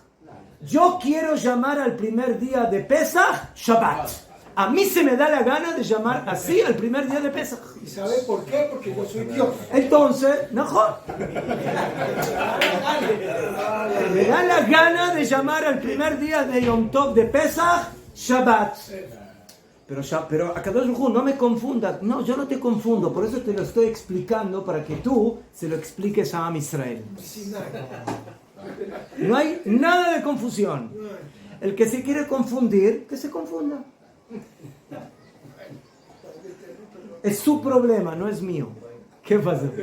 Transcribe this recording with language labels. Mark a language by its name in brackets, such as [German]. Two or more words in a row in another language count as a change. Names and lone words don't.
[Spanish] Yo quiero llamar al primer día de [Hebrew] Pesach Shabbat. [Spanish] A mí se me da la gana de llamar así al primer día de Pesach. ¿Y sabe por qué? Porque yo soy Dios. Entonces, mejor. Me da la gana de llamar al primer día de [Hebrew] Yom Tov [Spanish] de [Hebrew] Pesach Shabbat. Pero Akadosh Baruj Hu, [Spanish] no me confundas. No, yo no te confundo. Por eso te lo estoy explicando para que tú se lo expliques a [Hebrew] Am Israel. [Spanish] No hay nada de confusión. El que se quiere confundir, que se confunda. Es su problema, no es mío. ¿Qué pasa?